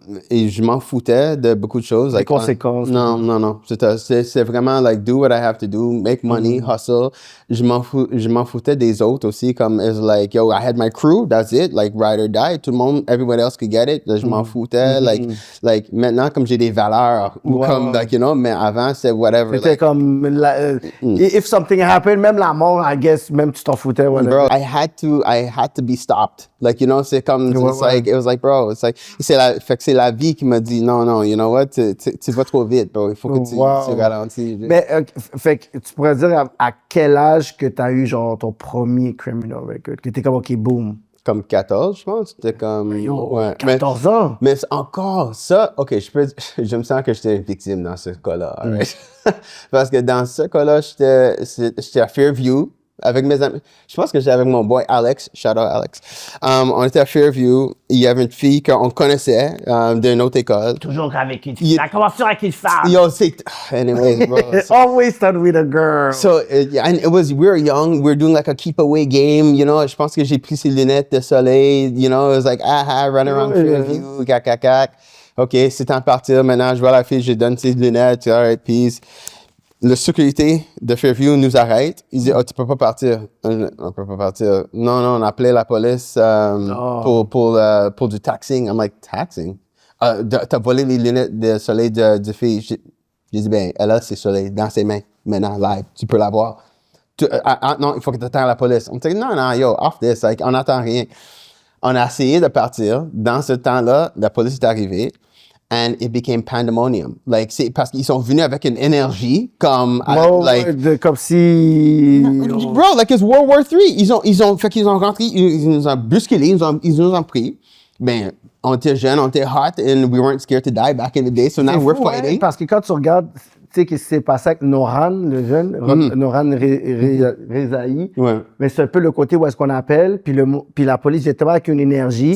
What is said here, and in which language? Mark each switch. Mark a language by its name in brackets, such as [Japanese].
[French] Et je m'en foutais de beaucoup de choses. Les conséquences. Non. C'est vraiment [English] like do what I have to do, make money, hustle. [French] Je m'en foutais des autres aussi. [English] Comme it's like yo, I had my crew, that's it, like ride or die. [French] Tout le monde, [English] everybody else could get it. [French] Là, je m'en foutais. Like maintenant comme j'ai des valeurs ou comme [English] like you know, [French] mais avant c'est whatever. C'était comme [English] if something happened, [French] même la mort, [English] I guess, [French] même tu t'en foutais. [English] Bro, I had to be stopped. Like you know, c'est comme like it was like bro, it's like [French] c'est la vie qui m'a dit non, you know what, tu vas trop vite, [English] bro. [French] Il faut que tu ralentisses. Mais fait que tu pourrais dire à quel âge que tu as eu genre ton premier criminal record, que t'es comme OK, boom. Comme 14, je pense. C'était comme. Ouais. 14 ans. Mais encore ça, OK, je me sens que j'étais victime dans ce cas-là. Right? Parce que dans ce cas-là, j'étais à Fairview. Avec mes amis. Je pense que j'étais avec mon boy Alex. Shout out Alex. On était à Fairview. Il y avait une fille qu'on connaissait d'une autre école. Toujours avec une fille. Ça commence toujours avec une femme. [English] Yo, anyways, bro. Always start with a girl. So, and we were young. We were doing like a keep away game. You know, [French] je pense que j'ai pris ses lunettes de soleil. [English] You know, it was like, run around Fairview, cac. [French] OK, c'est temps de partir. Maintenant, je vois la fille, je lui donne ses lunettes. [English] All right, peace. [French] Le sécurité de Fairview nous arrête. Il dit, tu peux pas partir. On peut pas partir. Non, on a appelé la police pour du taxing. [English] I'm like, taxing? [French] T'as volé les lunettes de soleil de fille. J'ai dit, ben, elle a ses soleils dans ses mains. Maintenant, live. Tu peux l'avoir. Non, il faut que tu attendes la police. On me dit, non, [English] yo, off this. [French] Like, on n'entend rien. On a essayé de partir. Dans ce temps-là, la police est arrivée. [English] And it became pandemonium. [French] Like, c'est parce qu'ils sont venus avec une énergie comme, comme si... [English] Bro, like it's World War III. [French] Fait qu'ils ont rentré, ils nous ont bousculés, ils nous ont pris. Ben, on était jeunes, on était hot, [English] and we weren't scared to die back in the day, so now we're fighting. [French] Parce que quand tu regardes, tu sais, qu'est-ce qui s'est passé avec Noran, le jeune, Noran Rezaï, mais c'est un peu le côté où est-ce qu'on appelle, puis la police était avec une énergie.